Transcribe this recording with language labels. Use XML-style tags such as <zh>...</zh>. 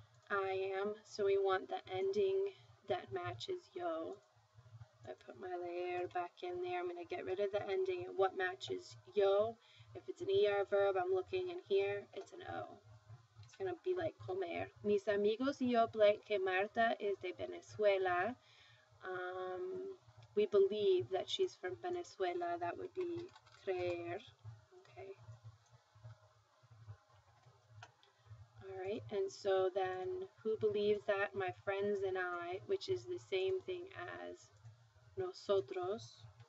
<en>I am. So we want the ending that matches yo. I put my leer back in there. I'm going to get rid of the ending and what matches yo. If it's an ER verb, I'm looking in here, it's an O. It's going to be like comer.</en> <es>Mis amigos y yo blank que Marta es de Venezuela.</es> <en>We believe that she's from Venezuela. That would be creer. Okay. All right. And so then who believes that? My friends and I, which is the same thing as nosotros.</en>